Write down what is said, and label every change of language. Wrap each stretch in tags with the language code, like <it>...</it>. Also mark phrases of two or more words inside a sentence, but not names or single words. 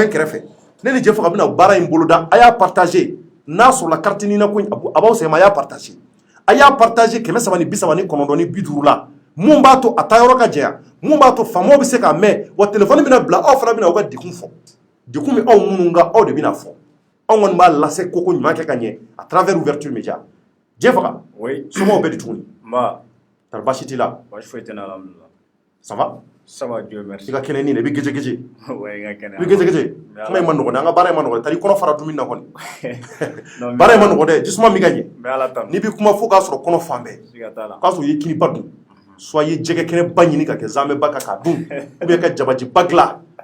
<bm>n kɛrɛfɛ ne ni Jɛfaga bɛna baara in boloda a y'a partagé n'a sɔrɔla carte nina ko a b'aw sɛgɛn a y'a partagé a y'a partagé 339 ni 50 la mun b'a to a taa yɔrɔ ka jɛya mun b'a to faamaw bɛ se k'a mɛn wa téléphone bɛna bila aw fana bɛna aw ka degun fɔ degun min aw minnu ka aw de bɛna fɔ anw kɔni b'a lase koko ɲuman kɛ ka ɲɛ</bm> <fr>à travers ouverture média</fr> <bm>Jɛfaga somɔgɔw bɛ di tuguni tari baasi t'i la</bm> <fr>ça va ça va Dieu merci</fr> <bm>i ka kɛnɛ ni dɛ i bɛ gɛjɛgɛjɛ i bɛ gɛjɛgɛjɛ kuma in ma nɔgɔn dɛ an ka baara in ma nɔgɔn tari i kɔnɔ fara dumuni na kɔni baara in ma nɔgɔn dɛ jisuma min ka ɲɛ n'i bɛ kuma fo k'a sɔrɔ kɔnɔ fan bɛɛ k'a sɔrɔ i ye kiniba dun soit i ye jɛgɛ kɛnɛ ba ɲini ka kɛ zanmɛba kan k'a dun ou bien ka jabajiba dilan</bm>